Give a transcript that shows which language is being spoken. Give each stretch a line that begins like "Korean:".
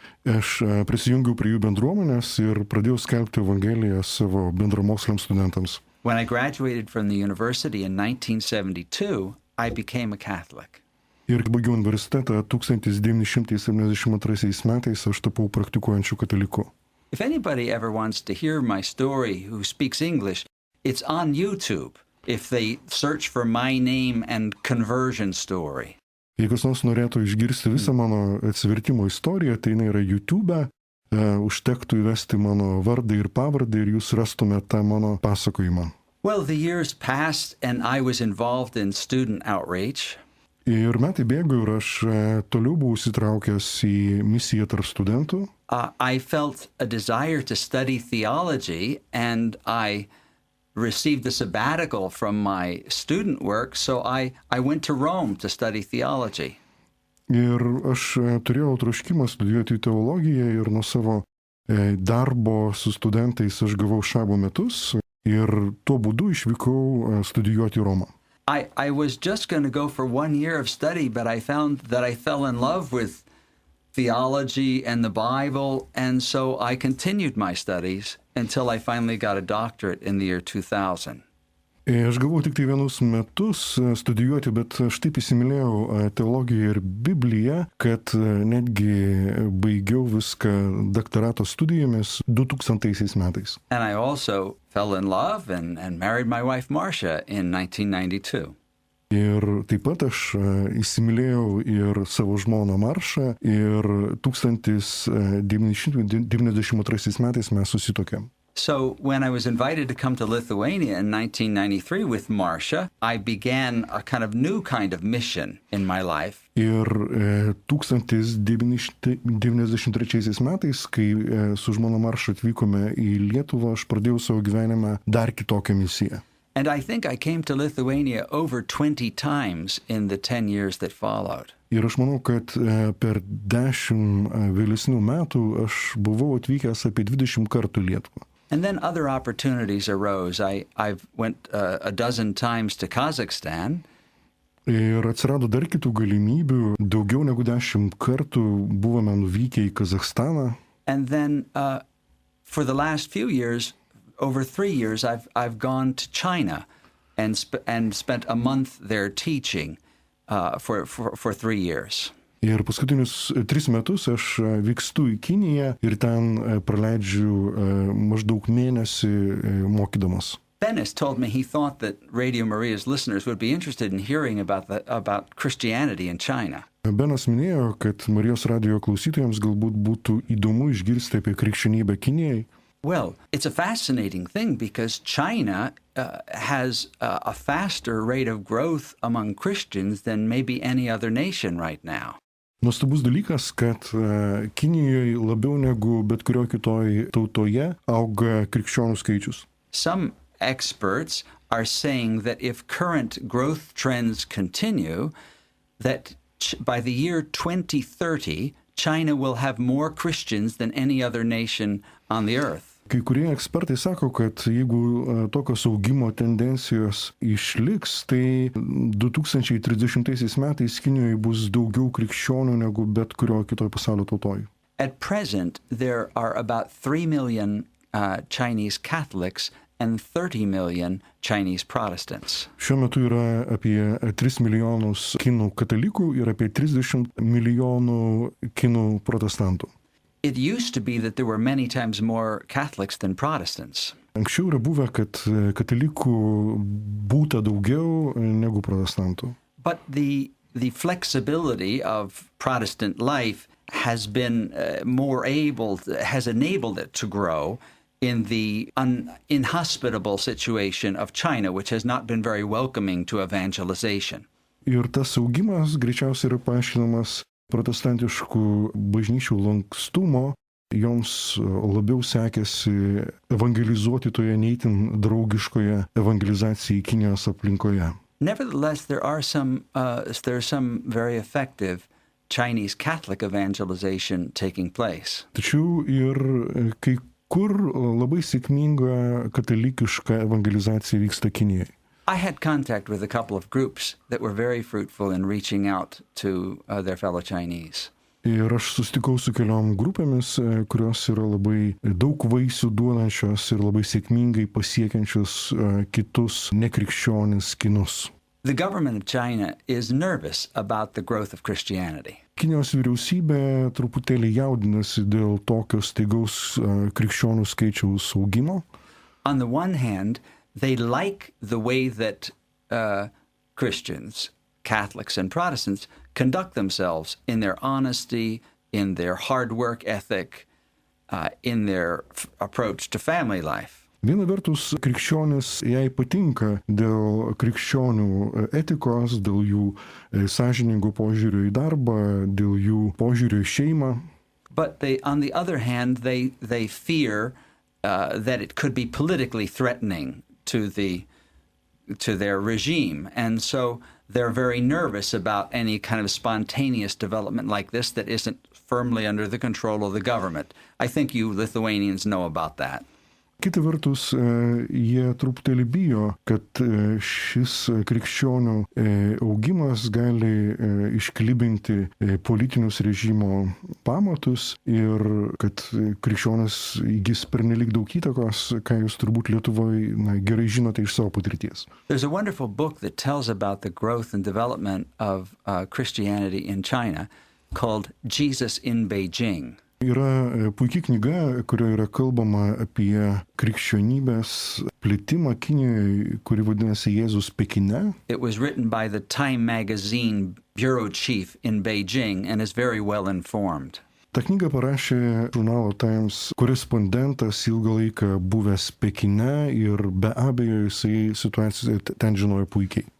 Lithuanian: Aš prisijungiau prie jų bendruomenės ir pradėjau skelbti Evangeliją savo bendramoksliams studentams.
English: When I graduated from the university in 1972, I became a Catholic.
Lithuanian: Ir kai baigiau universitetą 1972 metais, aš tapau praktikuojančiu kataliku.
English: If anybody ever wants to hear my story who speaks English, it's on YouTube. if they search for my name and conversion story.
Lithuanian: Jei kas nors norėtų išgirsti visą mano atsivertimo istoriją, tai jinai yra YouTube, užtektų įvesti mano vardą ir pavardę ir jūs rastumėte tą mano pasakojimą.
English: Well, the years passed and I was involved in student outreach.
Lithuanian: Ir metai bėgo ir aš toliau buvau įsitraukęs į misiją tarp studentų.
English: I felt a desire to study theology, and I received a sabbatical from my student work, so I went to Rome to study theology.
Lithuanian: Ir aš turėjau troškimą studijuoti teologiją ir nuo savo darbo su studentais aš gavau šabo metus ir tuo būdu išvykau studijuoti Romą.
English: I was just going to go for 1 year of study, but I found that I fell in love with theology and the Bible, and so I continued my studies until I finally got a doctorate in the year 2000.
Lithuanian: Aš gavau tik tai 1 metus studijuoti, bet aš taip įsimylėjau teologiją ir Bibliją, kad netgi baigiau viską doktorato studijomis 2000 metais.
English: And I also fell in love and married my wife Marcia in 1992.
Lithuanian: Ir taip pat aš įsimylėjau ir savo žmoną Maršą ir 1992 metais mes susituokėm.
English: So when I was invited to come to Lithuania in 1993 with Marcia, I began a new kind of mission in my life.
Lithuanian: Ir 1993 metais, kai su žmona Marša atvykome į Lietuvą, aš pradėjau savo gyvenimą dar kitokią misiją.
English: And I think I came to Lithuania over 20 times in the 10 years that followed.
Lithuanian: Ir aš manau, kad per 10 vėlesnių metų aš buvau atvykęs apie 20 kartų į Lietuvą.
English: And then other opportunities arose. I've went a dozen times to Kazakhstan.
Lithuanian: Ir atsirado dar kitų galimybių. Daugiau negu 10 kartų buvome nuvykę į Kazachstaną.
English: And then for the last few years, over 3 years, I've gone to China and spent a month there teaching for 3 years.
Lithuanian: Ir paskutinius 3 metus aš vykstu į Kiniją ir ten praleidžiu maždaug mėnesį mokydamas.
English: Benis told me he thought that Radio Maria's listeners would be interested in hearing about Christianity in China.
Lithuanian: Benas minėjo, kad Marijos radijo klausytojams galbūt būtų įdomu išgirsti apie krikščionybę Kinijai.
English: Well, it's a fascinating thing because China has a faster rate of growth among Christians than maybe any other nation right now.
Lithuanian: Nuostabus dalykas, kad Kinijoje labiau negu bet kurio kitoj tautoje auga krikščionių skaičius.
English: Some experts are saying that if current growth trends continue, that by the year 2030, China will have more Christians than any other nation on the earth.
Lithuanian: Kai kurie ekspertai sako, kad jeigu tokios augimo tendencijos išliks, tai 2030 metais Kinijoje bus daugiau krikščionių negu bet kurio kitoje pasaulio tautoje.
English: At present, there are about 3 million Chinese Catholics and 30 million Chinese Protestants.
Lithuanian: Šiuo metu yra apie 3 milijonus kinų katalikų ir apie 30 milijonų kinų protestantų.
English: It used to be that there were many times more Catholics than Protestants.
Lithuanian: Anksčiau yra buvę, kad katalikų būta daugiau negu protestantų.
English: But the flexibility of Protestant life has been has enabled it to grow in the inhospitable situation of China, which has not been very welcoming to evangelization.
Lithuanian: Ir tas augimas greičiausiai yra paaiškinamas protestantiškų bažnyčių lankstumo, joms labiau sekėsi evangelizuoti toje neįtin draugiškoje evangelizacijai Kinijos aplinkoje.
English: Nevertheless, there's some very effective Chinese Catholic evangelization taking place.
Lithuanian: Tačiau ir kai kur labai sėkminga katalikiška evangelizacija vyksta Kinijoje.
English: I had contact with a couple of groups that were very fruitful in reaching out to their fellow Chinese.
Lithuanian: Ir aš susitikau su keliom grupėmis, kurios yra labai daug vaisių duodančios ir labai sėkmingai pasiekiančios kitus nekrikščionis kinus.
English: The government of China is nervous about the growth of Christianity.
Lithuanian: Kinijos vyriausybė truputėlį jaudinasi dėl tokio staigaus krikščionių skaičiaus augimo.
English: On the one hand, they like the way that Christians, Catholics, and Protestants conduct themselves in their honesty, in their hard work ethic, in their approach to family life.
Lithuanian: Viena vertus, krikščionis jai patinka dėl krikščionių etikos, dėl jų sąžiningo požiūrio į darbą, dėl jų požiūrio į šeimą.
English: But on the other hand, they fear that it could be politically threatening to their regime, and so they're very nervous about any kind of spontaneous development like this that isn't firmly under the control of the government. I think you Lithuanians know about that.
Lithuanian: Kita vertus, jie truputėlį bijo, kad šis krikščionių augimas gali išklibinti politinius režimo pamatus ir kad krikščionis įgis pernelyg daug įtakos, ką jūs turbūt Lietuvoje gerai žinote iš savo patirties.
English: There's a wonderful book that tells about the growth and development of Christianity in China called Jesus in Beijing.
Lithuanian: Yra puikia knyga, kurioje yra kalbama apie krikščionybės plitimą Kinijoje, kuri vadinasi Jėzus Pekine.
English: It was written by the Time magazine bureau chief in Beijing and is very well informed.
Lithuanian: Ta knyga parašė žurnalo Times korespondentas ilgą laiką buvęs Pekine ir be abejo jisai situaciją ten žinojo puikiai.